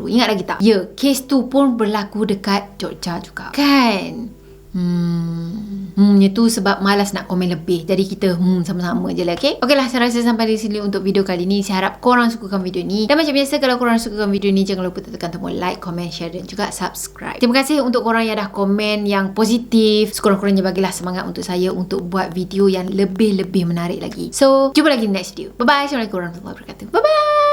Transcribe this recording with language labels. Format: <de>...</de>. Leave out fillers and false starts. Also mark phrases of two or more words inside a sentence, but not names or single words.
<ms>Ingat lagi tak? Ya, kes tu pun berlaku dekat Jogja juga kan. Itu sebab malas nak komen lebih. Jadi kita sama-sama je lah, okay? Okey lah, saya rasa sampai di sini untuk video kali ni. Saya harap korang sukakan video ni. Dan macam biasa, kalau korang sukakan video ni, jangan lupa tekan tombol like, comment, share dan juga subscribe. Terima kasih untuk korang yang dah komen yang positif. Sekurang-kurangnya bagilah semangat untuk saya untuk buat video yang lebih-lebih menarik lagi. So, jumpa lagi di</ms> <en>next video. Bye-bye.</en> <ar>السلام عليكم ورحمة الله وبركاته.</ar> <en>Bye-bye.</en>